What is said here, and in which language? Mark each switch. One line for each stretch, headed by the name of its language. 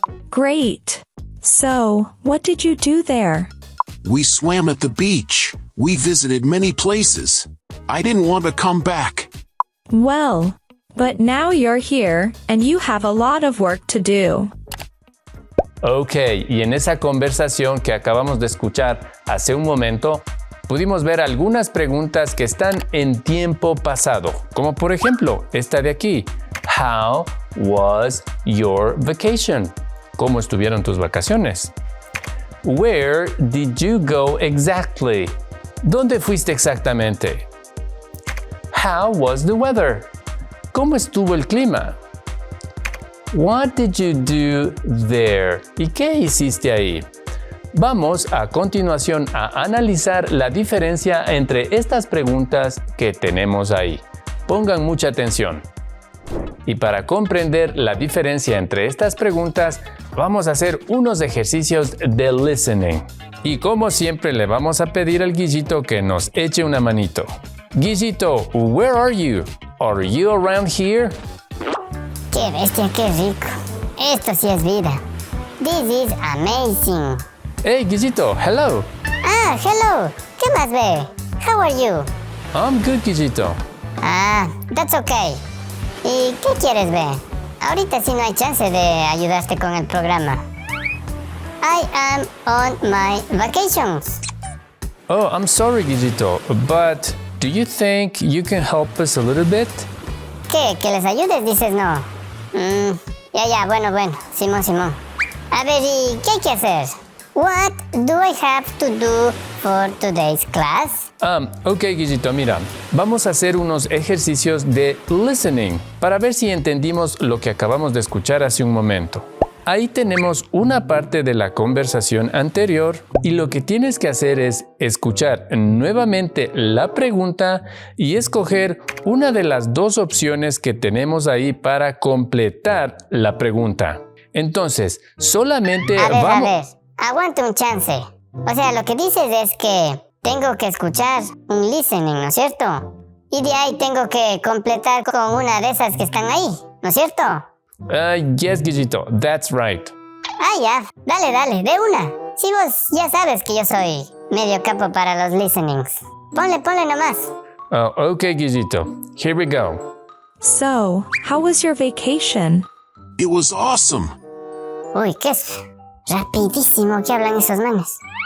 English: Great. So, what did you do there? We swam at the beach. We visited many places. I didn't want to come back. Well, but now you're here, and you have a lot of work to do.
Spanish: Ok, y en esa conversación que acabamos de escuchar hace un momento, pudimos ver algunas preguntas que están en tiempo pasado, como por ejemplo esta de aquí.
English: How was your vacation?
Spanish: ¿Cómo estuvieron tus vacaciones?
English: Where did you go exactly?
Spanish: ¿Dónde fuiste exactamente?
English: How was the weather?
Spanish: ¿Cómo estuvo el clima?
English: What did you do there?
Spanish: ¿Y qué hiciste ahí? Vamos a continuación a analizar la diferencia entre estas preguntas que tenemos ahí. Pongan mucha atención. Y para comprender la diferencia entre estas preguntas, vamos a hacer unos ejercicios de listening. Y como siempre le vamos a pedir al Guillito que nos eche una manito.
English: Guillito, where are you? Are you around here?
Spanish: ¡Qué bestia, qué rico! Esto sí es vida.
English: This is amazing. Hey, Guillito, hello. Ah, hello.
Spanish: ¿Qué más ve?
English: How are you? I'm good, Guillito.
Spanish: Ah,
English: that's okay.
Spanish: ¿Y qué quieres ver? Ahorita sí no hay chance de ayudarte con el programa.
English: I am on my vacations. Oh, I'm sorry, Guillito, but do you think you can help us a little bit?
Spanish: ¿Qué? ¿Que les ayudes? Dices no. Ya, bueno, Simón. A ver, ¿y qué hay que hacer?
English: What do I have to do for today's class?
Spanish: Ok, Guillito, mira, vamos a hacer unos ejercicios de listening para ver si entendimos lo que acabamos de escuchar hace un momento. Ahí tenemos una parte de la conversación anterior y lo que tienes que hacer es escuchar nuevamente la pregunta y escoger una de las dos opciones que tenemos ahí para completar la pregunta. Entonces, solamente A ver, vamos... aguanta un chance. O sea, lo que dices es que tengo que escuchar un listening, ¿no es cierto? Y de ahí tengo que completar con una de esas que están ahí, ¿no es cierto?
English: Yes, Guillito, that's right.
Spanish: Ah, ya, dale, de una. Si vos ya sabes que yo soy medio capo para los listenings. Ponle nomás.
English: Okay, Guillito, here we go. So, how was your vacation? It was awesome.
Spanish: Uy, qué es rapidísimo que hablan esos manes.